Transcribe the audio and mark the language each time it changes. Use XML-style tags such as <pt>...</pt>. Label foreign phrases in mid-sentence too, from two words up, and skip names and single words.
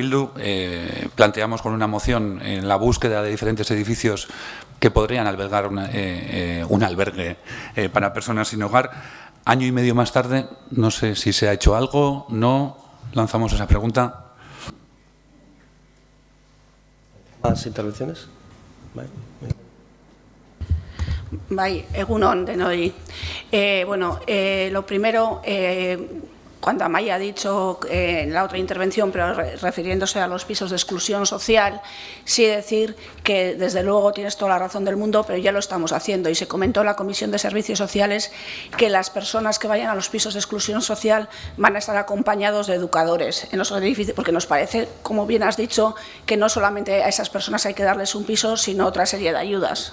<es>Bildu planteamos con una moción en la búsqueda de diferentes edificios que podrían albergar un albergue para personas sin hogar. Año y medio más tarde, no sé si se ha hecho algo, no. Lanzamos esa pregunta. ¿Más intervenciones?</es> <eu>Bai, egunon denoi.</eu> <es>Bueno, lo primero, cuando Amaia ha dicho en la otra intervención, pero refiriéndose a los pisos de exclusión social, sí decir que desde luego tienes toda la razón del mundo, pero ya lo estamos haciendo. Y se comentó en la Comisión de Servicios Sociales que las personas que vayan a los pisos de exclusión social van a estar acompañados de educadores en los edificios, porque nos parece, como bien has dicho, que no solamente a esas personas hay que darles un piso, sino otra serie de ayudas.</es>